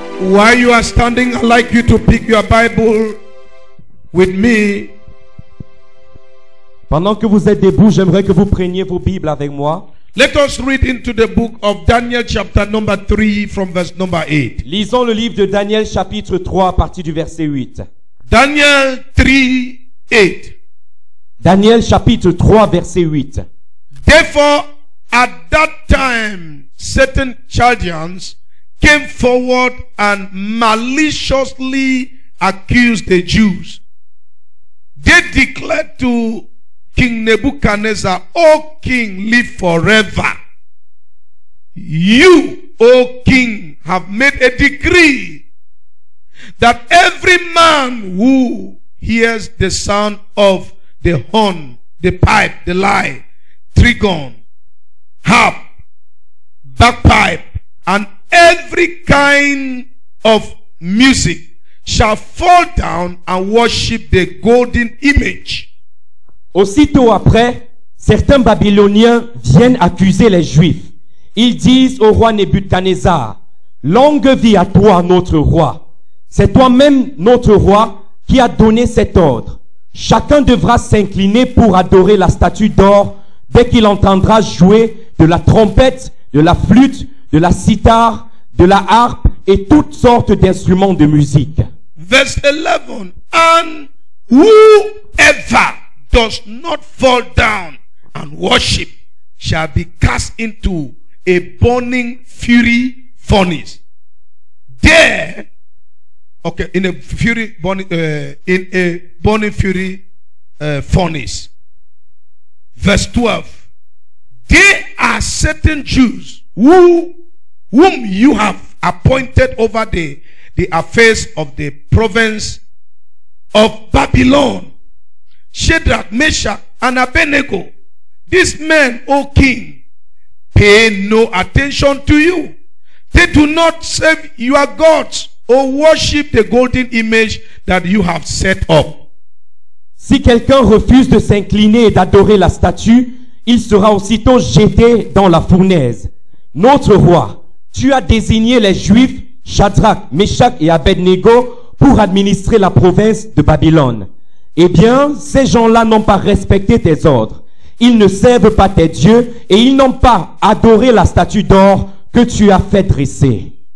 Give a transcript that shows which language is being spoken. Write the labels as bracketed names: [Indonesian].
[English] While you are standing, I'd like you to pick your Bible with me. [French] Pendant que vous êtes debout, j'aimerais que vous preniez vos Bibles avec moi. [English] Let us read into the book of Daniel chapter number 3 from verse number 8. [French] Lisons le livre de Daniel chapitre 3 à partir du verset 8. [English] Daniel 3:8. [French] Daniel chapitre 3 verset 8. [English] Therefore, at that time, certain Chaldeans came forward and maliciously accused the Jews. They declared to King Nebuchadnezzar, O king, live forever. You, O king, have made a decree that every man who hears the sound of the horn, the pipe, the lyre, trigon, harp, bagpipe, and every kind of music shall fall down and worship the golden image. [French] Aussitôt après, certains Babyloniens viennent accuser les Juifs. Ils disent au roi Nebuchadnezzar, longue vie à toi, notre roi. C'est toi-même, notre roi, qui a donné cet ordre. Chacun devra s'incliner pour adorer la statue d'or dès qu'il entendra jouer de la trompette, de la flûte, de la cithare, de la harpe et toutes sortes d'instruments de musique. [English] Verse 11. And whoever does not fall down and worship shall be cast into a burning fury furnace. There, okay, in a burning fury furnace. Verse 12. There are certain Jews whom you have appointed over the affairs of the province of Babylon. Shadrach, Meshach, and Abednego. These men, O king, pay no attention to you. They do not serve your gods or worship the golden image that you have set up. [French] Si quelqu'un refuse de s'incliner et d'adorer la statue, il sera aussitôt jeté dans la fournaise. Notre roi, tu as désigné les Juifs, Shadrach, Meshach et Abednego, pour administrer la province de Babylone. Eh bien, ces gens-là n'ont pas respecté tes ordres. Ils ne servent pas tes dieux et ils n'ont pas adoré la statue d'or que tu as fait dresser.